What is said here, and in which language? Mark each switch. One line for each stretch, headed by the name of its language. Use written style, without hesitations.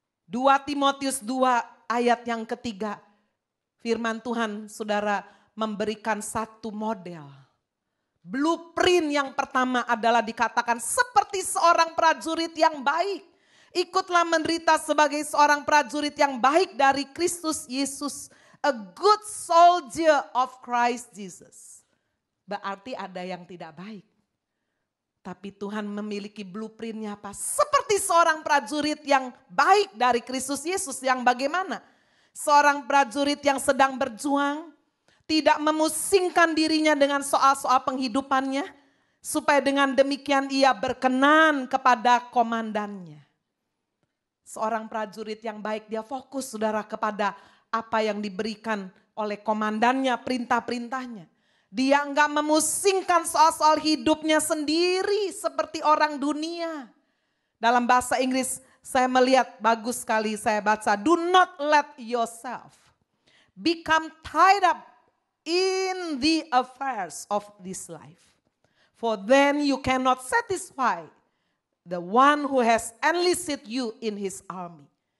Indonesian: 2 Timotius 2 ayat yang ketiga. Firman Tuhan saudara memberikan satu model. Blueprint yang pertama adalah dikatakan seperti seorang prajurit yang baik. Ikutlah menderita sebagai seorang prajurit yang baik dari Kristus Yesus.
English: A good soldier of Christ Jesus.
Indonesian: Berarti ada yang tidak baik. Tapi Tuhan memiliki blueprintnya apa? Seperti seorang prajurit yang baik dari Kristus Yesus yang bagaimana? Seorang prajurit yang sedang berjuang, tidak memusingkan dirinya dengan soal-soal penghidupannya, supaya dengan demikian ia berkenan kepada komandannya. Seorang prajurit yang baik dia fokus saudara kepada apa yang diberikan oleh komandannya, perintah-perintahnya. Dia enggak memusingkan soal-soal hidupnya sendiri seperti orang dunia. Dalam bahasa Inggris saya melihat bagus sekali saya baca.
English: Do not let yourself become tied up in the affairs of this life. For then you cannot satisfy the one who has enlisted you in his army.